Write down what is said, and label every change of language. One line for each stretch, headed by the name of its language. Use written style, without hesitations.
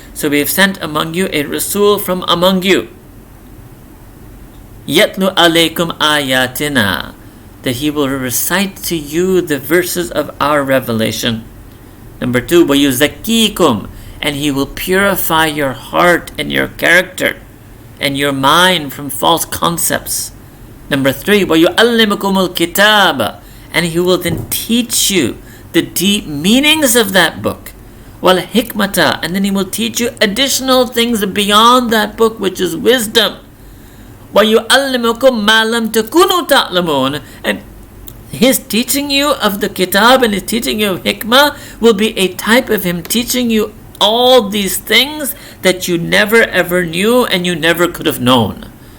English: So we have sent among you a Rasul from among you.
Arabic: Yatlu alaykum ayatina.
English: That he will recite to you the verses of our revelation. Number 2, وَيُزَكِّيكُمْ. And he will purify your heart and your character and your mind from false concepts.
Arabic: Number 3, وَيُعَلِّمُكُمُ الْكِتَابَ.
English: And he will then teach you the deep meanings of that book.
Arabic: Wal hikmata,
English: and then he will teach you additional things beyond that book, which is wisdom.
Arabic: وَيُعَلِّمُكُمْ مَا لَمْ تَكُونُوا تَعْلَمُونَ.
English: And his teaching you of the kitab and his teaching you of hikmah will be a type of him teaching you all these things that you never ever knew and you never could have known.